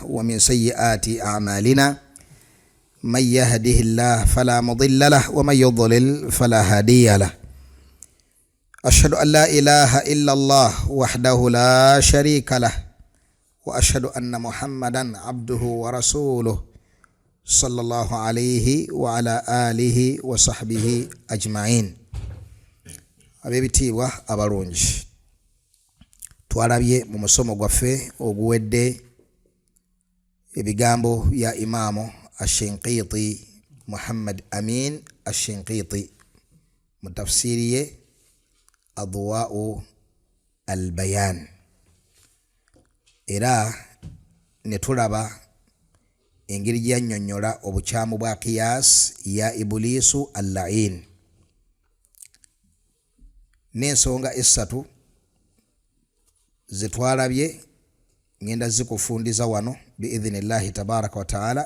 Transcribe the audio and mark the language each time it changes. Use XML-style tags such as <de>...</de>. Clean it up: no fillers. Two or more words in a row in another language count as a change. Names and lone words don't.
<ar>ومن سيئات أعمالنا من يهده الله فلا مضل له ومن يضلل فلا هادي له أشهد أن لا إله إلا الله وحده لا شريك له وأشهد أن محمدا عبده ورسوله صلى الله عليه وعلى آله وصحبه أجمعين.</ar> <lg>Abebitiibwa abalungi, twalabye mu musomo gwaffe oguwedde ebigambo ya Imaamu Ashinqiti Muhammad Amin Ashinqiti mu tafsiri ye Adwaa'u al-Bayan, era ne tulaba engeri gyannyonnyola obukyamu bwa qiyas ya Ibulisu al-La'in n'ensonga essatu zetwalabye ngenda zikufundiza wano</lg> <ar>بإذن الله تبارك وتعالى.</ar>